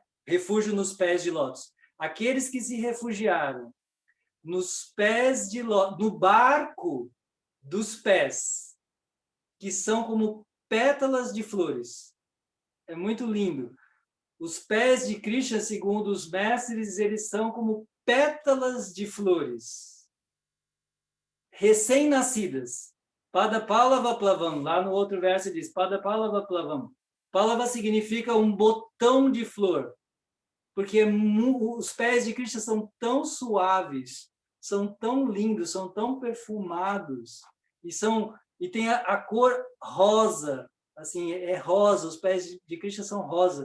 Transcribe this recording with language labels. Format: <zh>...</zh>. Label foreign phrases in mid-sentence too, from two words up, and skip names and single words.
<pt>Refúgio nos pés de lótus. Aqueles que se refugiaram nos pés de lótus, no barco dos pés, que são como pétalas de flores. É muito lindo. Os pés de Krishna, segundo os mestres, eles são como pétalas de flores, recém-nascidas.</pt> <sa>Padapalava plavam.</sa> <pt>Lá no outro verso diz,</pt> <sa>Padapalava plavam.</sa> <pt>Palava significa um botão de flor, porque os pés de Krishna são tão suaves, são tão lindos, são tão perfumados, e tem a cor rosa, assim, é rosa, os pés de Krishna são rosa.</pt>